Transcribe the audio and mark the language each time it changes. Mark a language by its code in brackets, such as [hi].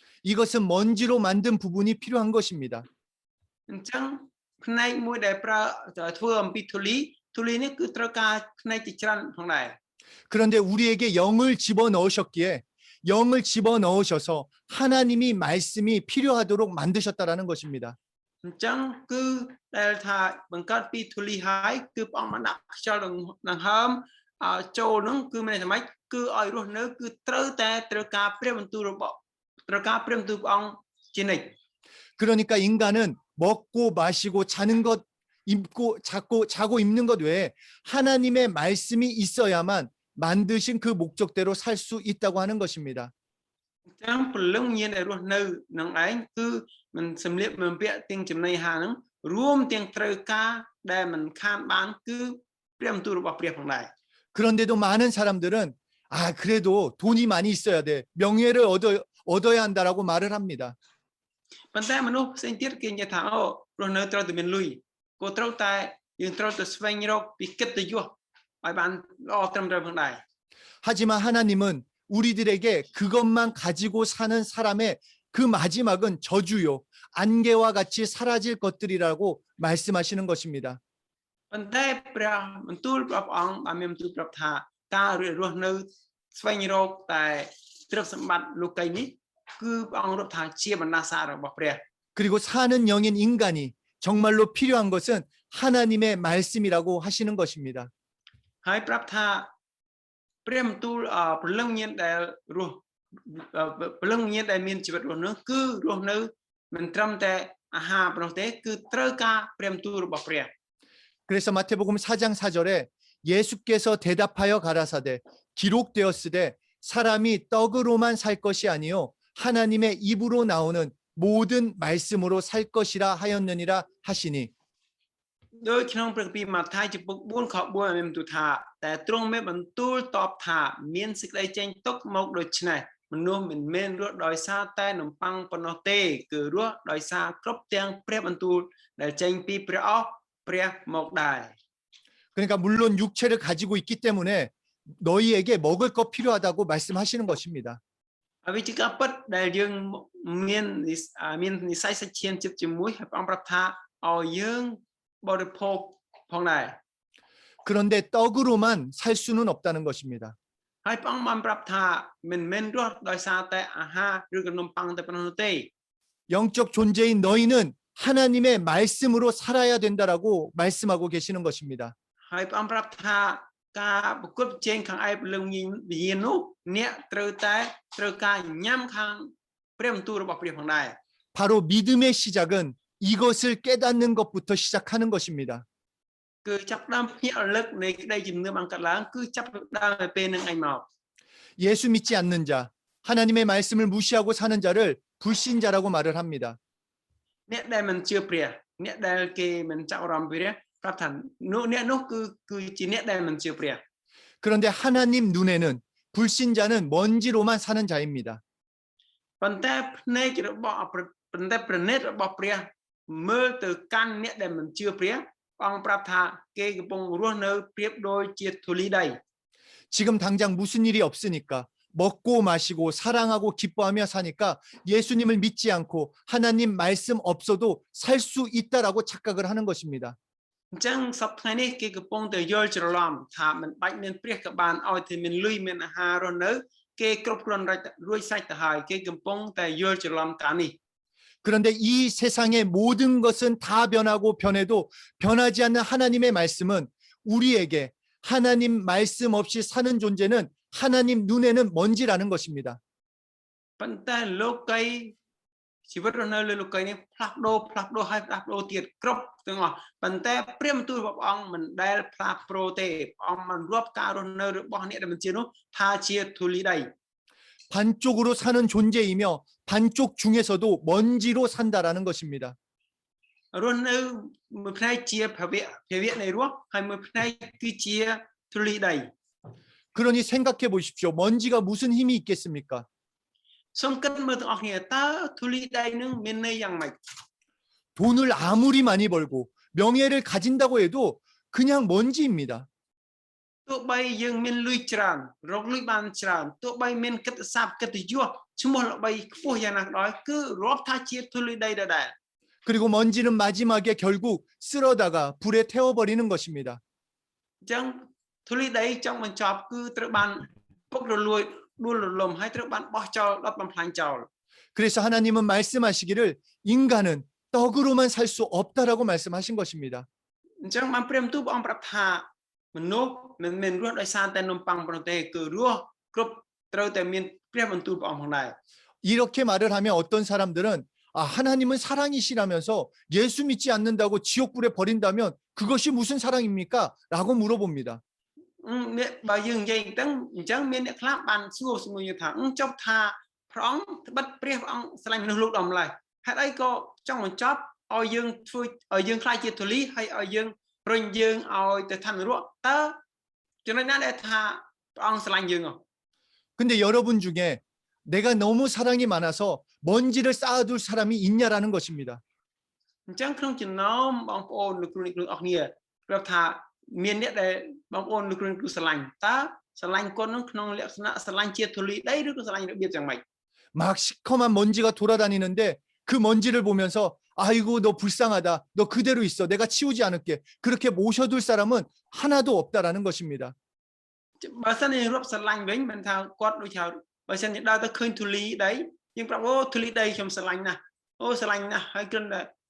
[ko] 이것은 먼지로 만든 부분이 필요한 것입니다. [km] អញ្ចឹងផ្នែកមួយដែលប្រើធ្វើអំពីធូលីនេះគឺត្រូវការផ្នែកជាច្រើនផងដែរ [ko] 그런데 우리에게 영을 집어넣으셨기에 영을 집어넣으셔서 하나님이 말씀이 필요하도록 만드셨다라는 것입니다. [km] អញ្ចឹងគឺដែលថាបង្កើតពីធូលីហើយគឺព្រះអង្គបានដាក់ខ្យល់ដង្ហើមចូលនឹងគឺមានន័យថាម៉េចគឺឲ្យរស់នៅគឺត្រូវតែត្រូវការព្រះបន្ទូលរបស់ព្រះអង្គជានិច្ច [ko] 그러니까 인간은 먹고 마시고 자는 것 입고 자고 입는 것 외에 하나님의 말씀이 있어야만 만드신 그 목적대로 살 수 있다고 하는 것입니다. [km] អញ្ចឹងព្រលឹងវិញ្ញាណដែលរស់នៅនឹងឯងគឺមិនសម្លៀកបំពាក់ទាំងចំណីអាហារហ្នឹងរួមទាំងត្រូវការដែលមិនខានបានគឺព្រះបន្ទូលរបស់ព្រះផងដែរ [ko] 그런데도 많은 사람들은 아 그래도 돈이 많이 있어야 돼 명예를 얻어야 한다라고 말을 합니다. [km] ប៉ុន្តែមនុស្សផ្សេងទៀតគេនិយាយថាអូរស់នៅត្រូវតែមានលុយក៏ត្រូវតែយើងត្រូវតែស្វែងរកពីកិត្តិយសឲ្យបានល្អត្រឹមត្រូវផងដែរ [ko] 하지만 하나님은 우리들에게 그것만 가지고 사는 사람의 그 마지막은 저주요 안개와 같이 사라질 것들이라고 말씀하시는 것입니다. [km] ប៉ុន្តែព្រះបន្ទូលព្រះអង្គបានមានបន្ទូលប្រាប់ថាការរស់នៅស្វែងរកតែទ្រព្យសម្បត្តិលោកីយ៍នេះគឺព្រះអង្គរាប់ថាជាបណ្ដាសារបស់ព្រះ [ko] 그리고 사는 영인 인간이 정말로 필요한 것은 하나님의 말씀이라고 하시는 것입니다. [km] ហើយប្រាប់ថាព្រះបន្ទូលព្រលឹងញាណដែលរស់ព្រលឹងញាណដែលមានជីវិតរស់នោះគឺរស់នៅមិនត្រឹមតែអាហារប៉ុណ្ណោះទេគឺត្រូវការព្រះបន្ទូលរបស់ព្រះ [ko] 그래서 마태복음 4장 4절에 예수께서 대답하여 가라사대 기록되었으되 사람이 떡으로만 살 것이 아니요 하나님의 입으로 나오는 모든 말씀으로 살 것이라 하였느니라 하시니 [km] ដោយក្នុងព្រះគម្ពីរម៉ាថាយចំពុក4ខ4មានបន្ទូលថាតែទ្រង់មានបន្ទូលតបថាមានសេចក្តីចេញទុកមកដូច្នេះមនុស្សមិនមែនរស់ដោយសារតែនំប៉័ងប៉ុណ្ណោះទេគឺរស់ដោយសារគ្រប់ទាំងព្រះបន្ទូលដែលចេញពីព្រះអស់ព្រះមកដែរ [ko] 그러니까 물론 육체를 가지고 있기 때문에 너희에게 먹을 것 필요하다고 말씀하시는 것입니다. [km] ហើយវាជាការពិតដែលយើងមាននិស្ស័យសាច់ឈាមជិតជាមួយហើយព្រះអង្គប្រាប់ថាឲ្យយើងបរិភោគផងដែរ [ko] 그런데 떡으로만 살 수는 없다는 것입니다. [km] ហើយព្រះអង្គបានប្រាប់ថាមិនមែនរស់ដោយសារតែអាហារឬក៏នំប៉័ងតែប៉ុណ្ណោះទេ [ko] 영적 존재인 너희는 하나님의 말씀으로 살아야 된다라고 말씀하고 계시는 것입니다. [km] ហើយព្រះអង្គប្រាប់ថាការប្រកួតប្រជែងខាងឯព្រលឹងវិញ្ញាណនោះអ្នកត្រូវការញ៉ាំខាងព្រះបន្ទូលរបស់ព្រះផងដែរ [ko] 바로 믿음의 시작은 이것을 깨닫는 것부터 시작하는 것입니다. [km] គឺចាប់ផ្ដើមភ្ញាក់រលឹកនៃក្តីជំនឿបានកើតឡើងគឺចាប់ផ្ដើមនៅពេលនឹងឯងមក [ko] 예수 믿지 않는 자, 하나님의 말씀을 무시하고 사는 자를 불신자라고 말을 합니다. [km] អ្នកដែលមិនជឿព្រះអ្នកដែលគេមិនចាប់អារម្មណ៍ព្រះប្រាប់ថាអ្នកនោះគឺជាអ្នកដែលមិនជឿព្រះ [ko] 그런데 하나님 눈에는 불신자는 먼지로만 사는 자입니다. [km] ប៉ុន្តែភ្នែករបស់ប៉ុន្តែប្រណិតរបស់ព្រះមើលទៅកាន់អ្នកដែលមិនជឿព្រះព្រះអង្គប្រាប់ថាគេកំពុងរស់នៅប្រៀបដូចជាធូលីដី [ko] 지금 당장 무슨 일이 없으니까 먹고 마시고 사랑하고 기뻐하며 사니까 예수님을 믿지 않고 하나님 말씀 없어도 살 수 있다라고 착각을 하는 것입니다. [km] អញ្ចឹងសប្តាហ៍នេះគេកំពុងតែយល់ច្រឡំថាមិនបាច់មានព្រះក៏បានឲ្យតែមានលុយមានអាហាររស់នៅគេគ្រប់គ្រាន់រួចស្រេចទៅហើយគេកំពុងតែយល់ច្រឡំតាមនេះ [ko] 그런데 이 세상의 모든 것은 다 변하고 변해도 변하지 않는 하나님의 말씀은 우리에게 하나님 말씀 없이 사는 존재는 하나님 눈에는 먼지라는 것입니다. [km] ប៉ុន្តែលោកីជីវិតរស់នៅលើលោកីនេះផ្លាស់ប្ដូរហើយផ្លាស់ប្ដូរទៀតគ្រប់ទាំងអស់ប៉ុន្តែព្រះបន្ទូលរបស់ព្រះអង្គមិនដែលផ្លាស់ប្ដូរទេព្រះអង្គបានរាប់ការរស់នៅរបស់អ្នកដែលមិនជឿនោះថាជាធូលីដី [ko] 반쪽으로 사는 존재이며 반쪽 중에서도 먼지로 산다라는 것입니다. [km] រស់នៅមួយផ្នែកជាភវៈនៃរស់ហើយមួយផ្នែកគឺជាធូលីដី [ko] 그러니 생각해 보십시오. 먼지가 무슨 힘이 있겠습니까? [km] សូមគិតមើលទាំងអស់គ្នាតើធូលីដីនឹងមានន័យយ៉ាងម៉េច [ko] 돈을 아무리 많이 벌고 명예를 가진다고 해도 그냥 먼지입니다. [km] ទោះបីយើងមានលុយច្រើនរកលុយបានច្រើនទោះបីមានកិត្តិស័ព្ទកិត្តិយសឈ្មោះល្បីខ្ពស់យ៉ាងណាក៏ដោយគឺរាប់ថាជាធូលីដីដដែល [ko] 그리고 먼지는 마지막에 결국 쓸어다가 불에 태워버리는 것입니다. [km] អញ្ចឹងធូលីដីចង់បញ្ចប់គឺត្រូវបានពុករលួយដួលរលំហើយត្រូវបានបោះចោលដុតបំផ្លាញចោល [ko] 그래서 하나님은 말씀하시기를 인간은 떡으로만 살 수 없다라고 말씀하신 것입니다. [km] អញ្ចឹងបានព្រះបន្ទូលព្រះអង្គប្រាប់ថាមនុស្សមិនមែនរស់ដោយសារតែនំប៉័ងប៉ុណ្ណោះទេគឺរស់គ្រប់ត្រូវតែមានព្រះបន្ទូលព្រះអង្គផងដែរ [ko] 이렇게 말을 하면 어떤 사람들은 아, 하나님은 사랑이시라면서 예수 믿지 않는다고 지옥불에 버린다면 그것이 무슨 사랑입니까? 라고 물어봅니다. [km] បើយើងនិយាយអញ្ចឹងមានអ្នកខ្លះបានសួរយើងថាចុះថាព្រះអង្គត្បិតព្រះអង្គស្រឡាញ់មនុស្សលោកដល់ម្ល៉េះហេតុអីក៏ចង់បញ្ចប់ឲ្យយើងធ្វើឲ្យយើងខ្លាចជាធូលីហើយឲ្យយើងរុញយើងឲ្យទៅឋាននរកតើចំណុចណាដែលថាព្រះអង្គស្រឡាញ់យើង [ko] 근데 여러분 중에 내가 너무 사랑이 많아서 먼지를 쌓아둘 사람이 있냐라는 것입니다. [km] អញ្ចឹងក្នុងចំណោមបងប្អូនលោកគ្រូអ្នកគ្រូអស់គ្នាប្រាប់ថាមានអ្នកដែលបងប្អូនលោកគ្រូអ្នកគ្រូស្រឡាញ់តើស្រឡាញ់គាត់នឹងក្នុងលក្ខណៈស្រឡាញ់ជាធូលីដីឬក៏ស្រឡាញ់របៀបយ៉ាងម៉េច [ko] 막 시커먼 먼지가 돌아다니는데 그 먼지를 보면서 아이고 너 불쌍하다. 너 그대로 있어. 내가 치우지 않을게. 그렇게 모셔둘 사람은 하나도 없다라는 것입니다. [km] បើសិនជារាប់ស្រឡាញ់វិញមិនថាគាត់ដូចថាបើសិនជាដើរទៅឃើញធូលីដីយើងប្រាប់អូធូលីដីខ្ញុំស្រឡាញ់ណាស់អូស្រឡាញ់ណាស់ហើយគ្រាន់តែ